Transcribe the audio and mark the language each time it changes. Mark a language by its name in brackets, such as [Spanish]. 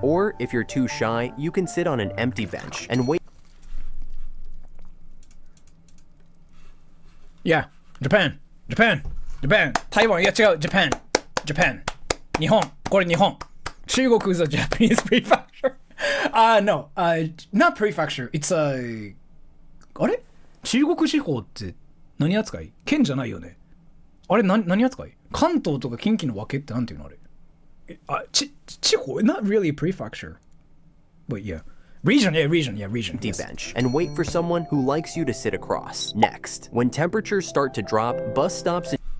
[English] Or if you're too shy, you can sit on an empty bench and wait Yeah, Japan. Taiwan, yeah, Japan. [Japanese] 日本。これ日本。 [English] 中国 is a Japanese prefecture. No, not prefecture. It's a... [Japanese] あれ中国地方って何扱い県じゃないよね。あれ何扱い関東とか近畿の分けってなんていうのあれ地方 [English] Not really prefecture. But yeah. Region. empty bench and wait for someone who likes you to sit across. Next, when temperatures start to drop, bus stops